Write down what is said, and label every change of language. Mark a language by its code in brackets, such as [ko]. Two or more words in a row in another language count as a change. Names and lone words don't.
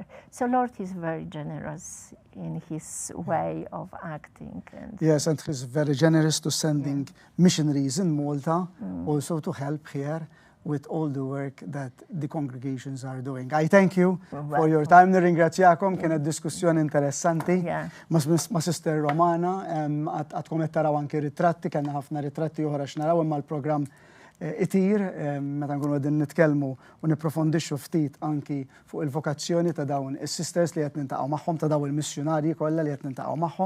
[en] So Lord is very generous in his way of acting. And yes, and he's very generous to sending missionaries in Malta also to help here with all the work that the congregations are doing. I thank you for your time. [mt] Nirringrazzjakom, kienet diskussjoni interessanti ma' Sister Romana, għadkom qed taraw anke ritratti, kellna ħafna ritratti oħra x'naraw imma l-programm itir, meta nkunu qegħdin nitkellmu u nipprofondixxu ftit anki fuq il-vokazzjoni ta' dawn is-sisters li qed nintaqgħu magħhom, ta' dawn il-missjonarji kollha li qed nintaqgħu magħhom.